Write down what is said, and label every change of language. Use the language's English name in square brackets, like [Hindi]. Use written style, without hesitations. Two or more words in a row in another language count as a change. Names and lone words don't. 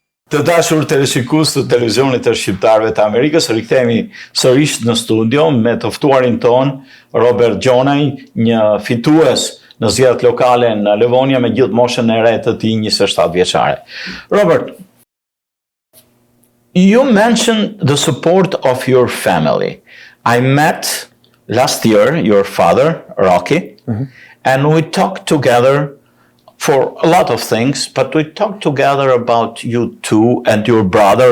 [Albanian] Të dashur teleshikues të televizionit të shqiptarëve të Amerikës, rikthehemi sërish në studio me të ftuarin ton, Robert Gjonaj, një fitues në zgjedhjet lokale në Livonia me gjithë moshën e re të tij 27 vjeçare. [English] Robert, you mentioned the support of your family. I met last year your father, Rocky, and we talked together for a lot of things, but we talked together about you two and your brother.